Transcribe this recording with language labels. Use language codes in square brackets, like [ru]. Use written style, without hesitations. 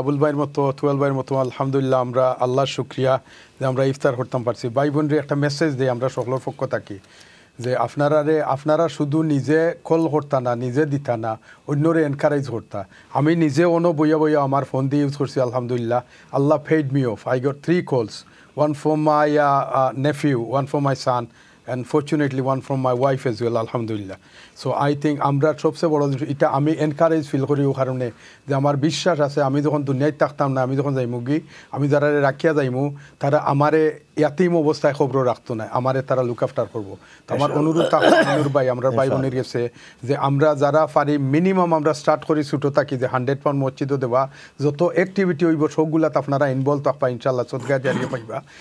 [bn] আবুল ভাইয়ের মতো তুয়াল ভাইয়ের মতো আলহামদুলিল্লাহ আমরা আল্লাহর শুকরিয়া যে আমরা ইফতার করতাম পারছি। ভাই বোনরে একটা মেসেজ দেই আমরা সকলের পক্ষ থাকি যে আপনারা শুধু নিজে কল করতা না, নিজে দিতা না, অন্যরে এনকারেজ করতা। আমি নিজে বইয়া বইয়া আমার ফোন দিয়ে ইউজ করছি আলহামদুলিল্লাহ। [en] Allah paid me off. I got 3 calls, one from my nephew, one from my son, and fortunately one from my wife as well, alhamdulillah. [bn] So I think আমরা সবচেয়ে বড় জিনিস এটা আমি এনকারেজ ফিল করি ও কারণে যে আমার বিশ্বাস আছে আমি যখন দুনিয়ায় থাকতাম না, আমি যখন যাইমুগি, আমি যারা রাখিয়া যাইমু তারা আমারে ইয়াতিম অবস্থায় খবর রাখতো না, আমারে তারা লুক আফটার করবো। তো আমার অনুরোধ থাকুন ভাই আমরা ভাই বোনের গেছে যে আমরা যারা পারি মিনিমাম আমরা স্টার্ট করি ছোটো থাকি যে 100 পাউন্ড মসজিদও দেওয়া, যত অ্যাক্টিভিটি হইব সবগুলাতে আপনারা ইনভলভ থাকবা ইনশাল্লাহ, সদকা জারিয়া পাইবা।